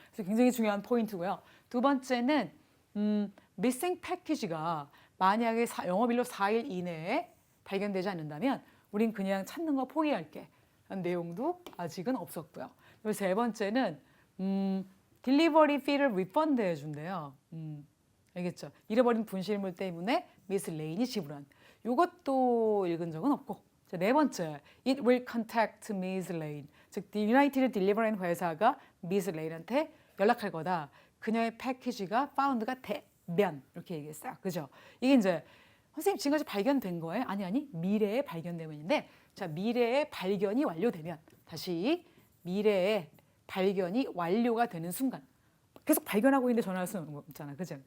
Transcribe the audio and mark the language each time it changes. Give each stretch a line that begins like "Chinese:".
Korean: 그래서 굉장히 중요한 포인트고요. 두 번째는 missing package가 만약에 영업일로 4일 이내에 발견되지 않는다면 우린 그냥 찾는 거 포기할게. 라는 내용도 아직은 없었고요. 그리고 세 번째는 딜리버리 피를 리펀드 해준대요. 알겠죠? 잃어버린 분실물 때문에 미스 레인이 지불한. 이것도 읽은 적은 없고. 자, 네 번째,
English: it will contact Miss Lane.
Korean: 즉, 유나이티드 딜리버리 회사가 미스 레인한테 연락할 거다. 그녀의 패키지가 파운드가 되면 이렇게 얘기했어요. 그죠? 이게 이제 선생님 지금까지 발견된 거예요? 아니 미래에 발견되면인데 자 미래에 발견이 완료되면 다시 미래에 발견이 완료가 되는 순간 계속 발견하고 있는데 전화할 수는 없잖아. 그죠?